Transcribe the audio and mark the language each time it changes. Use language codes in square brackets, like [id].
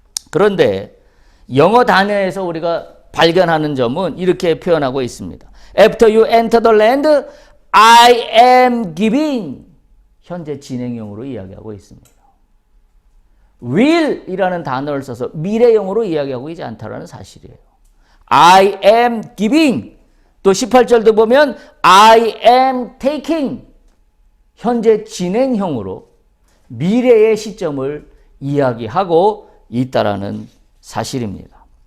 [ko] 그런데 영어 단어에서 우리가 발견하는 점은 이렇게 표현하고 있습니다. [en] After you enter the land, I am giving. [ko] 현재 진행형으로 이야기하고 있습니다. will 이라는 단어를 써서 미래형으로 이야기하고 있지 않다는 사실이에요. [en] I am giving. [ko] 또 18절도 보면 [en] I am taking. [ko] 현재 진행형으로 미래의 시점을 이야기하고 있다라는 사실입니다.